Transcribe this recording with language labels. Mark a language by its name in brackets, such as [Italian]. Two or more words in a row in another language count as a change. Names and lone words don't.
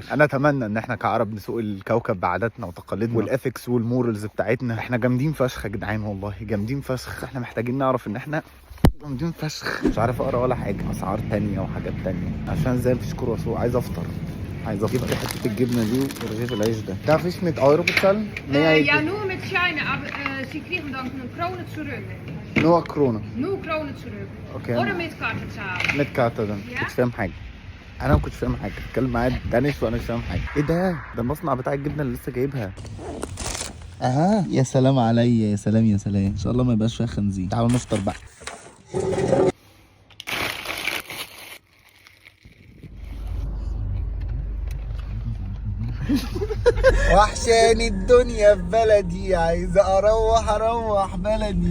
[Arabic] انا اتمنى ان احنا كعرب نسوق الكوكب بعاداتنا وتقاليدنا والاثكس والمورالز بتاعتنا. احنا جامدين فشخ يا جدعان، والله جامدين فشخ. احنا محتاجين نعرف ان احنا جامدين فشخ. مش عارف اقرا ولا حاجه، اسعار تانية وحاجات تانية، عشان زي مفيش كرواسون. عايز افطر، عايز اجيب لي حته الجبنه دي ورغيف العيش ده. [German] Darf ich mit Euro bezahlen? Ja, nur mit Scheine, aber Sie kriegen dann eine Krone zurück. Nur Krone. Nur Krone zurück. Okay. Oder mit Karte zahlen. mit Karte dann. Ja. [Arabic] كنتش فاهم حاجه، انا ما كنتش فاهم حاجه، اتكلم معايا دانش وانا مش فاهم حاجه. ايه ده المصنع بتاع الجبنه اللي لسه جايبها. اها يا سلام عليا، يا سلام يا سلام، ان شاء الله ما يبقاش فيها خنزير. تعالوا نفطر بقى. وحشاني الدنيا في بلدي، عايز اروح بلدي.